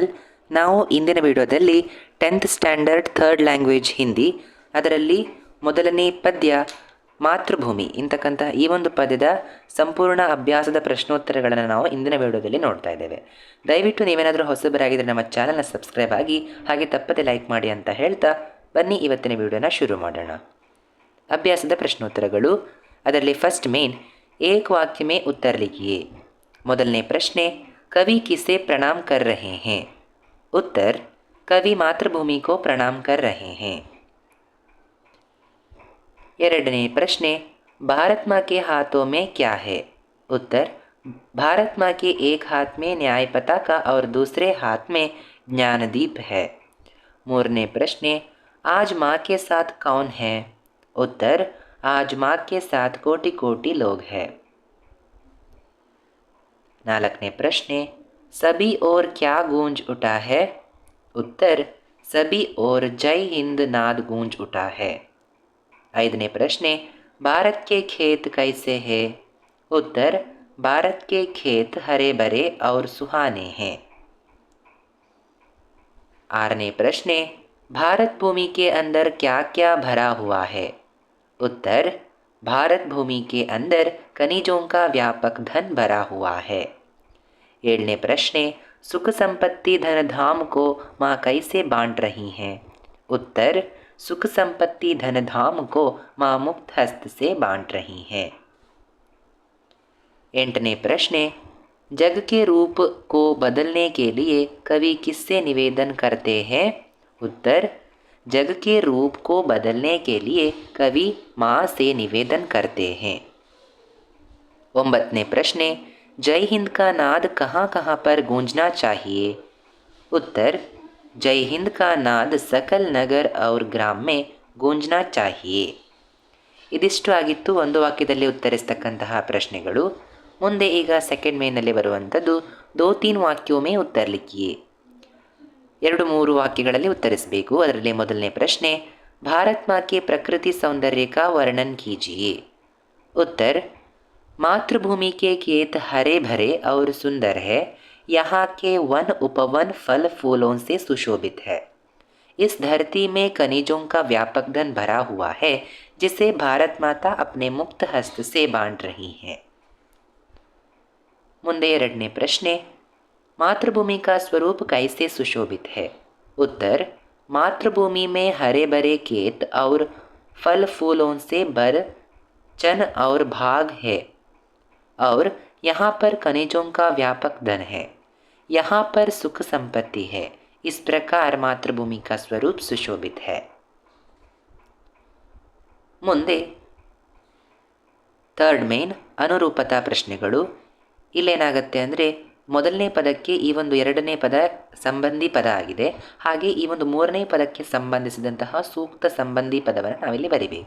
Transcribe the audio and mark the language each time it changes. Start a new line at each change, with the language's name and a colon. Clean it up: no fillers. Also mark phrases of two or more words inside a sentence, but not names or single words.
Kannada: ನಾವು ಇಂದಿನ ವಿಡಿಯೋದಲ್ಲಿ 10th
English: standard third language
Kannada: ಹಿಂದಿ ಅದರಲ್ಲಿ ಮೊದಲನೇ ಪದ್ಯ ಮಾತೃಭೂಮಿ ಇಂತಕ್ಕಂಥ ಈ ಒಂದು ಪದ್ಯದ ಸಂಪೂರ್ಣ ಅಭ್ಯಾಸದ ಪ್ರಶ್ನೋತ್ತರಗಳನ್ನು ನಾವು ಇಂದಿನ ವಿಡಿಯೋದಲ್ಲಿ ನೋಡ್ತಾ ಇದ್ದೇವೆ. ದಯವಿಟ್ಟು ನೀವೇನಾದರೂ ಹೊಸಬರಾಗಿದ್ದರೆ ನಮ್ಮ ಚಾನಲ್ನ ಸಬ್ಸ್ಕ್ರೈಬ್ ಆಗಿ ಹಾಗೆ ತಪ್ಪದೆ ಲೈಕ್ ಮಾಡಿ ಅಂತ ಹೇಳ್ತಾ ಬನ್ನಿ ಇವತ್ತಿನ ವಿಡಿಯೋನ ಶುರು ಮಾಡೋಣ. ಅಭ್ಯಾಸದ ಪ್ರಶ್ನೋತ್ತರಗಳು. ಅದರಲ್ಲಿ
English: first main,
Hindi: एक वाक्य में उत्तर लिखिए.
Kannada: ಮೊದಲನೇ ಪ್ರಶ್ನೆ,
Hindi: कवि किसे प्रणाम कर रहे हैं? उत्तर, कवि मातृभूमि को प्रणाम कर रहे हैं.
Kannada: ಎರಡನೇ ಪ್ರಶ್ನೆ,
Hindi: भारत माँ के हाथों में क्या है? उत्तर, भारत माँ के एक हाथ में न्याय पताका और दूसरे हाथ में ज्ञानदीप है.
Kannada: ಮೂರನೇ ಪ್ರಶ್ನೆ,
Hindi: आज माँ के साथ कौन है? उत्तर, आज माँ के साथ कोटि कोटि लोग हैं.
Kannada: ನಾಲ್ಕನೇ ಪ್ರಶ್ನೆ,
Hindi: सभी और क्या गूंज उठा है? उत्तर, सभी और जय हिंद नाद गूंज उठा है.
Kannada: ಐದನೇ ಪ್ರಶ್ನೆ,
Hindi: भारत के खेत कैसे है? उत्तर, भारत के खेत हरे भरे और सुहाने हैं. आठवें प्रश्ने, भारत भूमि के अंदर क्या क्या भरा हुआ है? उत्तर, भारत भूमि के अंदर खनिजों का व्यापक धन भरा हुआ है.
Kannada: ಏಳನೇ ಪ್ರಶ್ನೆ,
Hindi: सुख संपत्ति धन धाम को माँ कैसे बांट रही हैं? उत्तर, सुख संपत्ति धन धाम को माँ मुक्त हस्त से बांट रही हैं.
Kannada: ಎಂಟನೇ ಪ್ರಶ್ನೆ,
Hindi: जग के रूप को बदलने के लिए कवि किससे निवेदन करते हैं? उत्तर, जग के रूप को बदलने के लिए कवि माँ से निवेदन करते हैं.
Kannada: ಒಂಬತ್ತನೇ ಪ್ರಶ್ನೆ,
Hindi: जय हिंद का नाद कहाँ कहाँ पर गूंजना चाहिए? उत्तर, जय हिंद का नाद सकल नगर और ग्राम में गूंजना चाहिए.
Kannada: ಇದಿಷ್ಟು ಆಗಿತ್ತು ಒಂದು ವಾಕ್ಯದಲ್ಲಿ ಉತ್ತರಿಸ್ತಕ್ಕಂತಹ ಪ್ರಶ್ನೆಗಳು. ಮುಂದೆ ಈಗ ಸೆಕೆಂಡ್ ಮೇನಲ್ಲಿ ಬರುವಂಥದ್ದು
Hindi: दो तीन वाक्यों में उत्तर लिखिए.
Kannada: 2-3 ವಾಕ್ಯಗಳಲ್ಲಿ ಉತ್ತರಿಸಬೇಕು. ಅದರಲ್ಲಿ ಮೊದಲನೇ ಪ್ರಶ್ನೆ,
Hindi: भारत माँ के प्रकृति सौंदर्य का वर्णन कीजिए. उत्तर, मातृभूमि के खेत हरे भरे और सुंदर है. यहाँ के वन उपवन फल फूलों से सुशोभित है. इस धरती में खनिजों का व्यापक धन भरा हुआ है जिसे भारत माता अपने मुक्त हस्त से बांट रही है.
Kannada: ಮುಂದೆ ಎರಡನೇ ಪ್ರಶ್ನೆ,
Hindi: मातृभूमि का स्वरूप कैसे सुशोभित है? उत्तर, मातृभूमि में हरे भरे खेत और फल फूलों से भर चन और भाग है और यहाँ पर खनिजों का व्यापक धन है. यहाँ पर सुख संपत्ति है. इस प्रकार मातृभूमि का स्वरूप सुशोभित है.
Kannada: ಮುಂದೆ
English: third main
Kannada: ಅನುರೂಪತಾ ಪ್ರಶ್ನೆಗಳು. ಇಲ್ಲೇನಾಗುತ್ತೆ ಅಂದರೆ ಮೊದಲನೇ ಪದಕ್ಕೆ ಈ ಒಂದು ಎರಡನೇ ಪದ ಸಂಬಂಧಿ ಪದ ಆಗಿದೆ. ಹಾಗೆ ಈ ಒಂದು ಮೂರನೇ ಪದಕ್ಕೆ ಸಂಬಂಧಿಸಿದಂತಹ ಸೂಕ್ತ ಸಂಬಂಧಿ ಪದವನ್ನು ನಾವಿಲ್ಲಿ ಬರಿಬೇಕು.